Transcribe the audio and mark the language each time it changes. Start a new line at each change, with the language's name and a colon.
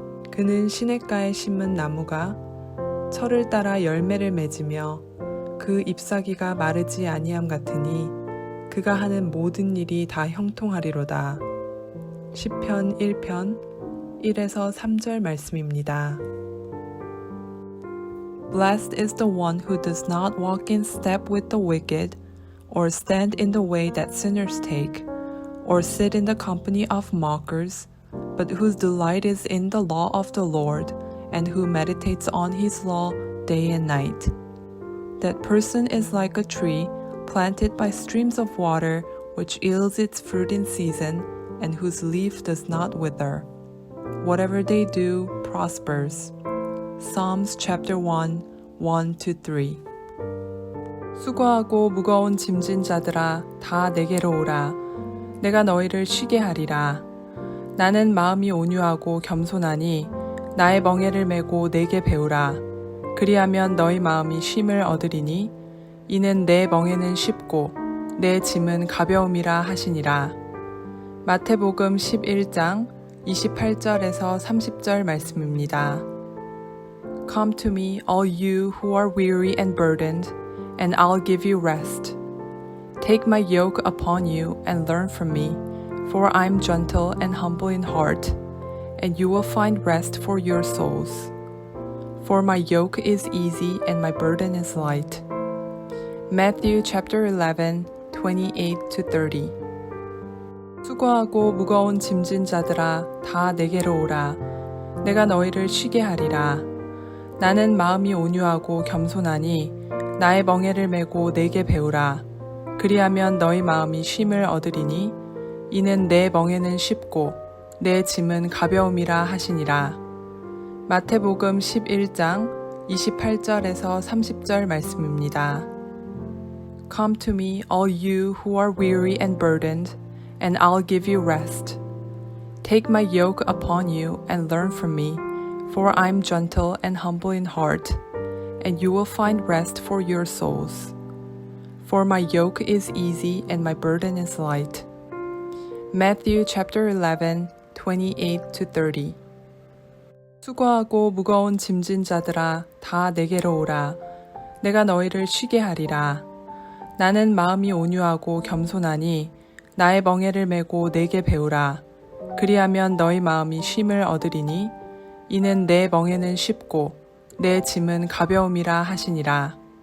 Korean: 그는 시냇가에 심은 나무가 철을 따라 열매를 맺으며 그 잎사귀가 마르지 아니함 같으니 그가 하는 모든 일이 다 형통하리로다. 시편 1편 1에서 3절 말씀입니다.
English: Blessed is the one who does not walk in step with the wicked, or stand in the way that sinners take, or sit in the company of mockers, but whose delight is in the law of the Lord, and who meditates on his law day and night. That person is like a tree planted by streams of water, which yields its fruit in season, and whose leaf does not wither. Whatever they do prospers. Psalms chapter 1, 1-3.
Korean: 수고하고 무거운 짐진 자들아 다 내게로 오라. 내가 너희를 쉬게 하리라. 나는 마음이 온유하고 겸손하니 나의 멍에를 메고 내게 배우라. 그리하면 너희 마음이 쉼을 얻으리니 이는 내 멍에는 쉽고 내 짐은 가벼움이라 하시니라. 마태복음 11장 28절에서 30절 말씀입니다.
English: Come to me, all you who are weary and burdened, and I'll give you rest. Take my yoke upon you and learn from me, for I am gentle and humble in heart, and you will find rest for your souls. For my yoke is easy and my burden is light. Matthew chapter 11, 28-30.
Korean: 수고하고 무거운 짐진 자들아 다 내게로 오라. 내가 너희를 쉬게 하리라. 나는 마음이 온유하고 겸손하니 나의 멍에를 메고 내게 배우라. 그리하면 너희 마음이 쉼을 얻으리니 이는 내 멍에는 쉽고 내 짐은 가벼움이라 하시니라. 마태복음 11장 28절에서 30절 말씀입니다.
English: Come to me, all you who are weary and burdened, and I'll give you rest. Take my yoke upon you and learn from me, for I'm gentle and humble in heart, and you will find rest for your souls. For my yoke is easy and my burden is light. Matthew chapter 11, 28-30.
Korean: 수고하고 무거운 짐진 자들아 다 내게로 오라. 내가 너희를 쉬게 하리라. 나는 마음이 온유하고 겸손하니 나의 멍에를 메고 내게 배우라. 그리하면 너희 마음이 쉼을 얻으리니 이는 내 멍에는 쉽고 내 짐은 가벼움이라 하시니라.